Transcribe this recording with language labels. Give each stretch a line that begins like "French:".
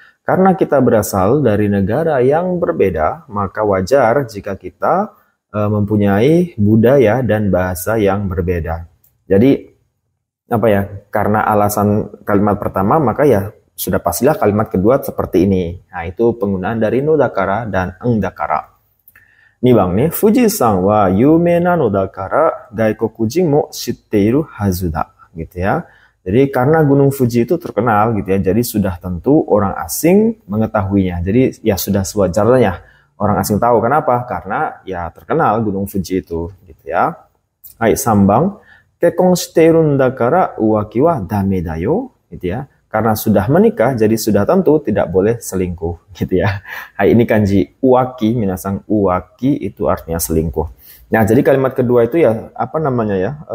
Indonesian: Karena kita berasal dari negara yang berbeda, maka wajar jika kita mempunyai budaya dan bahasa yang berbeda. Jadi apa ya? Karena alasan kalimat pertama, maka ya sudah pastilah kalimat kedua seperti ini. Nah, itu penggunaan dari no dakara dan eng dakara.
Japanese: 2番ね、富士山は有名なのだから外国人も知っているはずだ
Indonesian: gitu ya. Jadi karena Gunung Fuji itu terkenal gitu ya, jadi sudah tentu orang asing mengetahuinya. Jadi ya sudah sewajarnya orang asing tahu. Kenapa? Karena ya terkenal Gunung Fuji itu gitu ya.
Japanese: Hai, 3番、結婚しているんだから浮気はダメだよ
Indonesian: gitu ya. Karena sudah menikah, jadi sudah tentu tidak boleh selingkuh, gitu ya. Hai, ini kanji uwaki, minasang uwaki itu artinya selingkuh. Nah, jadi kalimat kedua itu ya apa namanya ya?